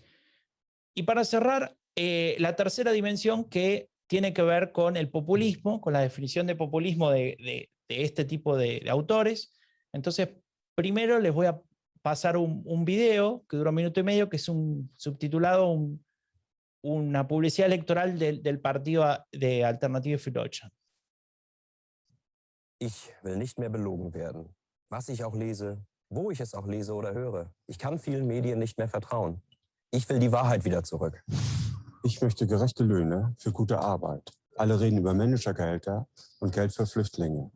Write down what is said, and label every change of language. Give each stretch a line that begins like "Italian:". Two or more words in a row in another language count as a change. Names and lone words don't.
Spanish: Y para cerrar, la tercera dimensión que tiene que ver con el populismo, con la definición de populismo de este tipo de autores. Entonces, primero les voy a pasar un video que dura 1 minuto y medio, que es subtitulado una publicidad electoral del partido de Alternative für Deutschland.
German: Ich will nicht mehr belogen werden. Was ich auch lese, wo ich es auch lese oder höre. Ich kann vielen Medien nicht mehr vertrauen. Ich will die Wahrheit wieder zurück. Ich möchte gerechte Löhne für gute Arbeit. Alle reden über Managergehälter und Geld für Flüchtlinge.